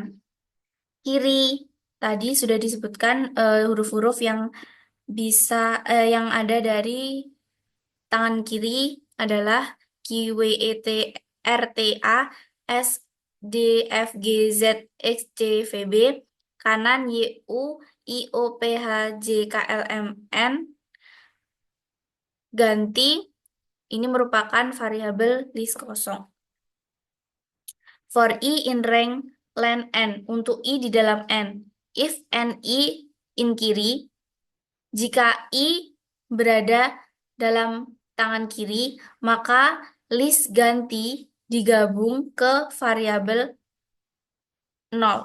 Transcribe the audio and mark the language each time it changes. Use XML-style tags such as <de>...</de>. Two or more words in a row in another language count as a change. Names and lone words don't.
<id>Kiri tadi sudah disebutkan huruf-huruf yang bisa yang ada dari tangan kiri adalah Q, W, E, T, R, T, A, S, D, F, G, Z, X, C, V, B. Kanan Y, U, I, O, P, H, J, K, L, M, N. Ganti ini merupakan variabel list kosong.</id> <en>For I in rank len N.</en> <id>Untuk I di dalam N.</id> <en>If N I in</en> <id>kiri, jika I berada dalam tangan kiri, maka list ganti digabung ke variabel 0.</id>